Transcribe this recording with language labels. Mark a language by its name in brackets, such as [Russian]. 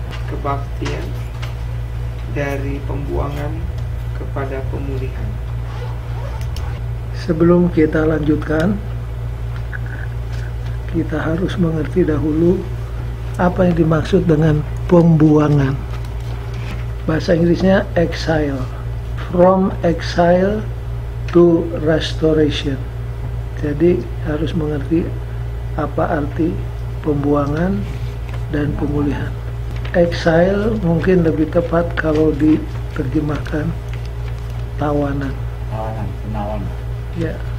[Indonesian] Kebaktian dari pembuangan kepada pemulihan. Sebelum kita lanjutkan, kita harus mengerti dahulu apa yang dimaksud dengan pembuangan. Bahasa Inggrisnya exile. [English] From exile to restoration. [Indonesian] Jadi harus mengerti apa arti pembuangan dan pemulihan. Exile mungkin lebih tepat kalau diterjemahkan tawanan. Penawan. Ya.